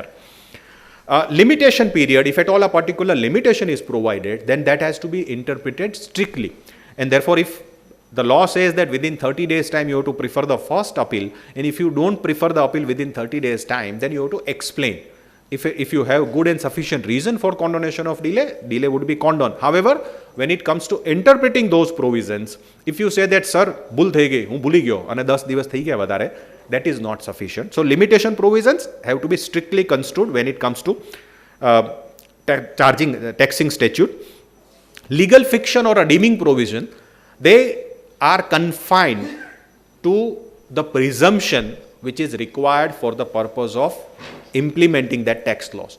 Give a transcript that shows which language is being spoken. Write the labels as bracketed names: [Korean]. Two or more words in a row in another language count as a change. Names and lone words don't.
[English] Limitation period, if at all a particular limitation is provided, then that has to be interpreted strictly, and therefore if the law says that within 30 days time you have to prefer the first appeal, and if you don't prefer the appeal within 30 days time, then you have to explain. If you have good and sufficient reason for condonation of delay would be condoned. However, when it comes to interpreting those provisions, if you say that sir [Gujarati] ભૂલ થઈ ગઈ, હું ભૂલી ગયો અને 10 દિવસ થઈ ગયા વધારે, [English] that is not sufficient. So limitation provisions have to be strictly construed when it comes to taxing statute. Legal fiction or a deeming provision, they are confined to the presumption which is required for the purpose of implementing that tax laws.